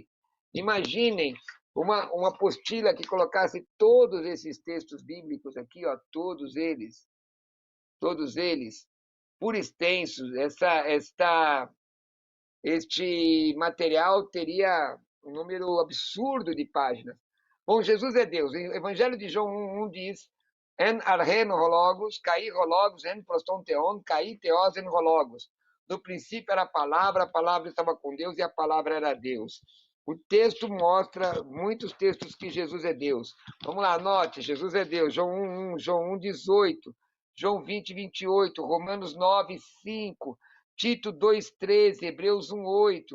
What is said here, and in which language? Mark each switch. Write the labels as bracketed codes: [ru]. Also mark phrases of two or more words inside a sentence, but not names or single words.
[pt] Imaginem uma apostila que colocasse todos esses textos bíblicos aqui, ó, todos eles, por extensos. Este material teria um número absurdo de páginas. Bom, Jesus é Deus. O Evangelho de João 1 diz: [el] Ἐν ἀρχῇ ὁ λόγος, καὶ ὁ λόγος, ἦν πρὸς τὸν θεόν, καὶ θεὸς ἦν ὁ λόγος. [pt] No princípio era a palavra estava com Deus e a palavra era Deus. O texto mostra, muitos textos, que Jesus é Deus. Vamos lá, anote: Jesus é Deus. João 1:1, João 1:18, João 20:28, Romanos 9:5, Tito 2:13, Hebreus 1:8.